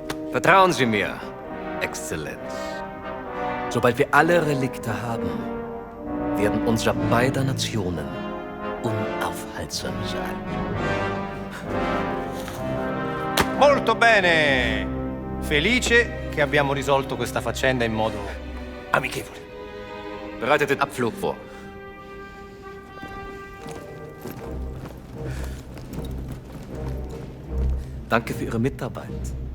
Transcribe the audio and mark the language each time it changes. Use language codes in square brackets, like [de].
[de] Vertrauen Sie mir, Exzellenz. Sobald wir alle Relikte haben, werden unser beider Nationen unaufhaltsam sein. [it] Molto bene! Felice che abbiamo risolto questa faccenda in modo amichevole. [de] Bereitet den Abflug vor. Danke für Ihre Mitarbeit.